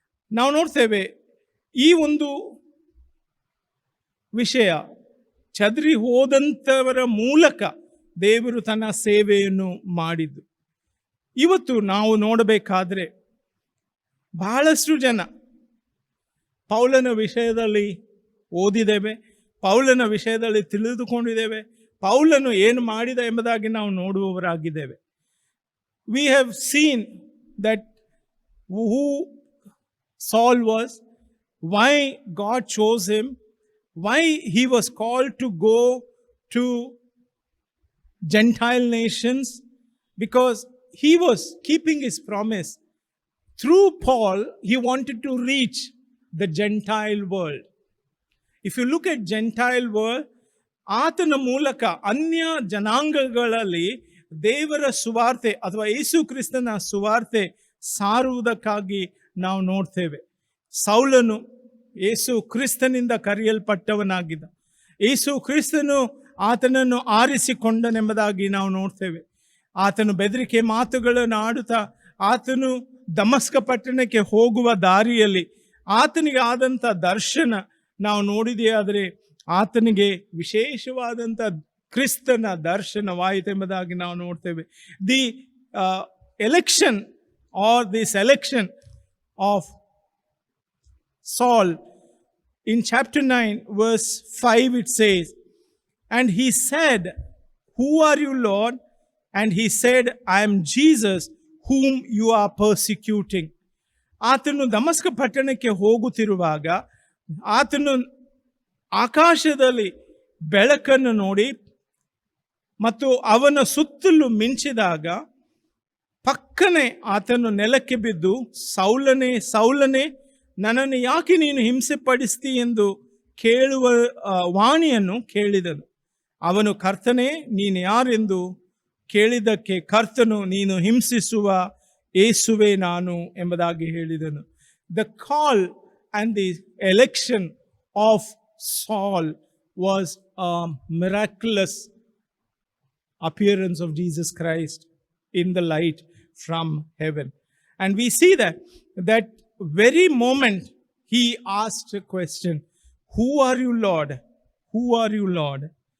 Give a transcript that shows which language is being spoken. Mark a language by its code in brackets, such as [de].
[kn] ನಾವು ನೋಡ್ತೇವೆ ಈ ಒಂದು ವಿಷಯ, ಚದರಿ ಹೋದಂಥವರ ಮೂಲಕ ದೇವರು ತನ್ನ ಸೇವೆಯನ್ನು ಮಾಡಿದ್ದು. ಇವತ್ತು ನಾವು ನೋಡಬೇಕಾದ್ರೆ ಬಹಳಷ್ಟು ಜನ ಪೌಲನ ವಿಷಯದಲ್ಲಿ ಓದಿದ್ದೇವೆ, ಪೌಲನ ವಿಷಯದಲ್ಲಿ ತಿಳಿದುಕೊಂಡಿದ್ದೇವೆ, ಪೌಲನು ಏನು ಮಾಡಿದ ಎಂಬುದಾಗಿ ನಾವು ನೋಡುವವರಾಗಿದ್ದೇವೆ. [en] We have seen that who Saul was, why God chose him, why he was called to go to Gentile nations, because he was keeping his promise. Through Paul, he wanted to reach the Gentile world. If you look at Gentile world, [kn] ಆತನ ಮೂಲಕ ಅನ್ಯ ಜನಾಂಗಗಳಲ್ಲಿ ದೇವರ ಸುವಾರ್ತೆ ಅಥವಾ ಯೇಸು ಕ್ರಿಸ್ತನ ಸುವಾರ್ತೆ ಸಾರುವುದಕ್ಕಾಗಿ ನಾವು ನೋಡ್ತೇವೆ. ಸೌಲನು ಯೇಸು ಕ್ರಿಸ್ತನಿಂದ ಕರೆಯಲ್ಪಟ್ಟವನಾಗಿದ್ದ. ಯೇಸು ಕ್ರಿಸ್ತನು ಆತನನ್ನು ಆರಿಸಿಕೊಂಡನೆಂಬುದಾಗಿ ನಾವು ನೋಡ್ತೇವೆ. ಆತನು ಬೆದರಿಕೆ ಮಾತುಗಳನ್ನು ಆಡುತ್ತಾ ಆತನು ದಮಸ್ಕ ಪಟ್ಟಣಕ್ಕೆ ಹೋಗುವ ದಾರಿಯಲ್ಲಿ ಆತನಿಗೆ ಆದಂಥ ದರ್ಶನ ನಾವು ನೋಡಿದೆಯಾದರೆ ಆತನಿಗೆ ವಿಶೇಷವಾದಂಥ ಕ್ರಿಸ್ತನ ದರ್ಶನವಾಯಿತೆಂಬುದಾಗಿ ನಾವು ನೋಡ್ತೇವೆ. [en] The election or the selection of Saul in chapter 9 verse 5 it says, and he said, who are you, Lord? And he said, I am Jesus whom you are persecuting. [kn] ಆತನು ದಮಸ್ಕ ಪಟ್ಟಣಕ್ಕೆ ಹೋಗುತ್ತಿರುವಾಗ ಆತನು ಆಕಾಶದಲ್ಲಿ ಬೆಳಕನ್ನು ನೋಡಿ ಮತ್ತು ಅವನ ಸುತ್ತಲೂ ಮಿಂಚಿದಾಗ ಪಕ್ಕನೆ ಆತನು ನೆಲಕ್ಕೆ ಬಿದ್ದು, ಸೌಲನೇ ಸೌಲನೇ, ನನ್ನನ್ನು ಯಾಕೆ ನೀನು ಹಿಂಸೆ ಪಡಿಸ್ತಿ ಎಂದು ಕೇಳುವ ವಾಣಿಯನ್ನು ಕೇಳಿದನು. ಅವನು, ಕರ್ತನೇ ನೀನು ಯಾರೆಂದು ಕೇಳಿದ್ದಕ್ಕೆ ಕರ್ತನು, ನೀನು ಹಿಂಸಿಸುವ ಯೇಸುವೆ ನಾನು ಎಂಬುದಾಗಿ ಹೇಳಿದನು. [en] The call and the election of Saul was a miraculous appearance of Jesus Christ in the light from heaven. And we see that very moment he asked a question, who are you, Lord? Who are you, Lord?